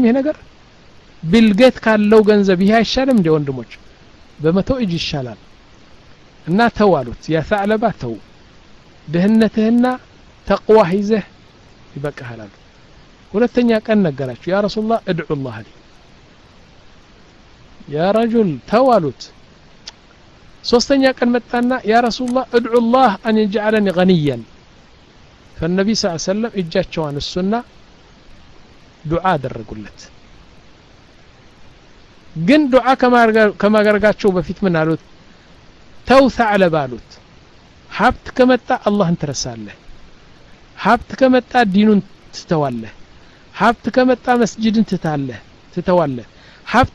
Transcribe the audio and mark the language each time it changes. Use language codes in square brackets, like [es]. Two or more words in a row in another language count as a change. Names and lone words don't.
[am] ይሄ ነገር ቢልጌት ካለው ገንዘብ ይሄ አይሻልም? እንደ ወንድሞች በመቶ እጅ ይሻላል። እና ተው አሉት። ያ ثعلبة ተው፣ ድህነትህና ተቅዋህ ይዘህ ይበቃሃል አሉ። ሁለተኛ ቀን ነገራቸው። [ar] يا رسول الله ادعو الله لي يا رجل [am] ተው አሉት። ሶስተኛ ቀን መጣና [ar] يا رسول الله ادعو الله أن يجعلني غنيا فالنبي صلى الله عليه وسلم [am] እጃቸው አነሱና ዱዓ አደረጉለት። ግን ዱዓ ከማድረጋቸው በፊት ምን አሉት? ተው ثعلبة አሉት። ሀብት ከመጣ አላህን ትረሳለህ፣ ሀብት ከመጣ ዲኑን ትተዋለህ፣ ሀብት ከመጣ መስጂድን ትተዋለህ፣ ሀብት